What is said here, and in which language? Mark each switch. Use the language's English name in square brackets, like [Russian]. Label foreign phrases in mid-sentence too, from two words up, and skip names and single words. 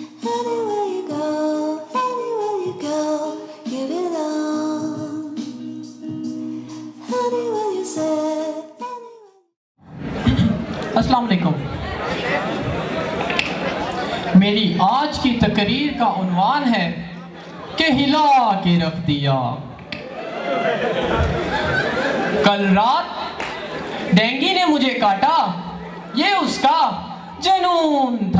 [English] Anywhere you go, give it on. Anywhere you say. [Arabic] السلام عليكم. [Urdu] میری آج کی تقریر کا عنوان ہے کہ ہلا کے رکھ دیا. کل رات ڈینگی نے مجھے کاٹا، یہ اس کا جنون تھا.